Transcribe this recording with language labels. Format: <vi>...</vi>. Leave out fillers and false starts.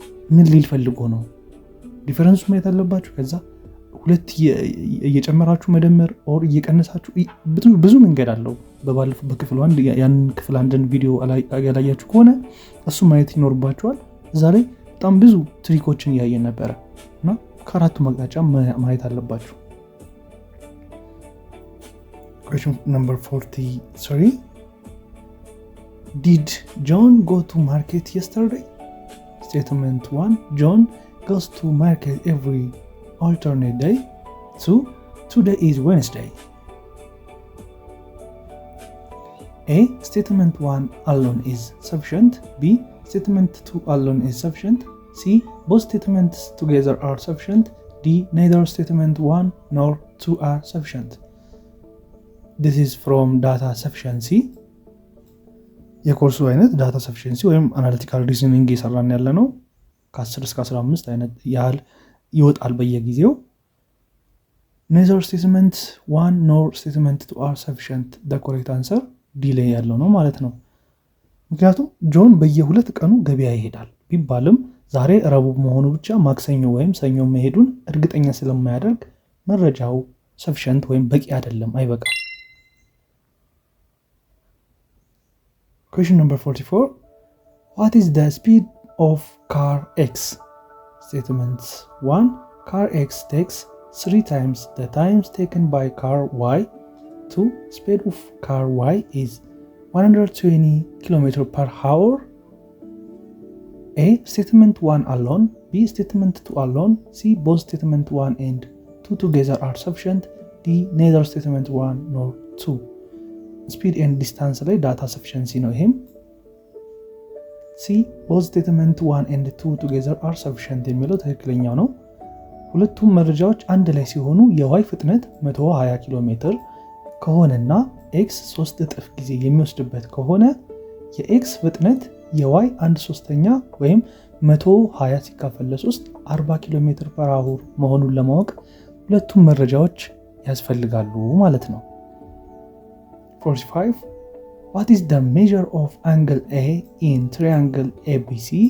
<am>ምን ሊል ፈልጎ ነው ዲፈረንሱ ማየት አለባችሁ። ከዛ ሁለት እየጨመራችሁ መደመር ኦር እየቀነሳችሁ ብዙ መንገድ አለው። በባለፈው በክፍል 1 ያን ክፍል 1 ቪዲዮ ያላያችሁ ከሆነ እሱ ማየት ይኖርባችኋል። እዛ ላይ በጣም ብዙ ትሪኮችን እያየን ነበረ እና ከአራቱም አቅጣጫ ማየት አለባችሁ።</am> <en>Question number 43. Did John go to market yesterday? Statement 1. John goes to market every alternate day. 2. Today is Wednesday. A. Statement 1 alone is sufficient. B. Statement 2 alone is sufficient. C. Both statements together are sufficient. D. Neither statement 1 nor 2 are sufficient. This is from data sufficiency.</en> <am>የኮርሱ አይነት ዳታ ሰፊሽንሲ ወይም አናሊቲካል ሪዝኒንግ እየሰራን ያለ ነው። ከ10 እስከ 15 አይነት ያህል ይወጣል በየጊዜው።</am> <en>neither statement 1 nor statement 2 are sufficient the correct answer</en> <am>ዲ ላይ ያለው ነው ማለት ነው። ምክንያቱም ጆን በየ2 ቀኑ ገበያ ይሄዳል ቢባልም ዛሬ ረቡዕ መሆኑ ብቻ ማክሰኞ ወይም ሰኞ መሄዱን እርግጠኛ ስለማያደርግ መረጃው sufficient ወይም በቂ አይደለም፣ አይበቃም።</am> <en>question number 44 what is the speed of car X? statement 1 car X takes 3 times the times taken by car Y. 2 speed of car Y is 120 km per hour. A statement 1 alone, B statement 2 alone, C both statement 1 and 2 together are sufficient, D neither statement 1 nor 2. speed and distance</en> <am>ላይ</am> <en>data sufficiency</en> <am>ነው ይሄም።</am> <en>C both statement 1 and 2 together are sufficient</en> <am>የሚለው ትክክለኛው ነው። ሁለቱም መረጃዎች አንድ ላይ ሲሆኑ የዋይ ፍጥነት 120 ኪሎ ሜትር ከሆነና ኤክስ 3 እጥፍ ጊዜ የሚወስድበት ከሆነ የኤክስ ፍጥነት የዋይ 1/3 ወይም 120 ሲካፈል ለ3 40 ኪሎ ሜትር ፐር አወር መሆኑን ለማወቅ ሁለቱም መረጃዎች ያስፈልጋሉ ማለት ነው።</am> <en>45 what is the measure of angle A in triangle ABC?</en>